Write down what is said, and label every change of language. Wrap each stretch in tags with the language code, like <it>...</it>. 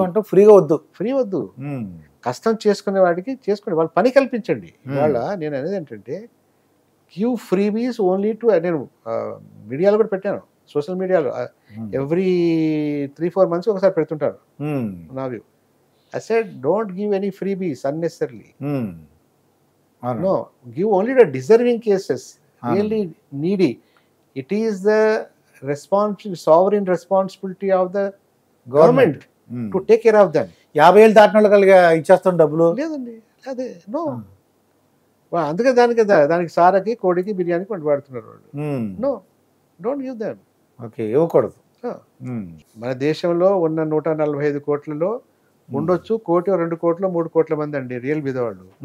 <te>Free వద్దు, కష్టం చేసుకునే వాడికి చేసుకోండి, వాళ్ళు పని కల్పించండి. ఇవాళ నేను అనేది ఏంటంటే</te> <en>give freebies only to,</en> <te>నేను మీడియాలో కూడా పెట్టాను, సోషల్ మీడియాలో</te> <en>every 3-4 months</en> <te>ఒకసారి పెడుతుంటారు నా view.</te> <en>I said don't give any freebies unnecessarily. No, give only the deserving cases, really needy. It is the sovereign responsibility of the government to take care of them.</en> <te>50,000 దాటిన వాళ్ళకి ఇచ్చేస్తాం డబ్బులు లేదండి, అదే no. అందుకే దానికి సారకి, కోడికి, బిర్యానీకి వండి వాడుతున్నారు వాళ్ళు.</te> <en>No, don't give them.</en> <te>Okay, ఇవ్వకూడదు. మన దేశంలో ఉన్న 145 కోట్లలో ఉండొచ్చు 1 కోటి, 2 కోట్లు, 3 కోట్ల మంది అండి రియల్ బీదవాళ్ళు.</te>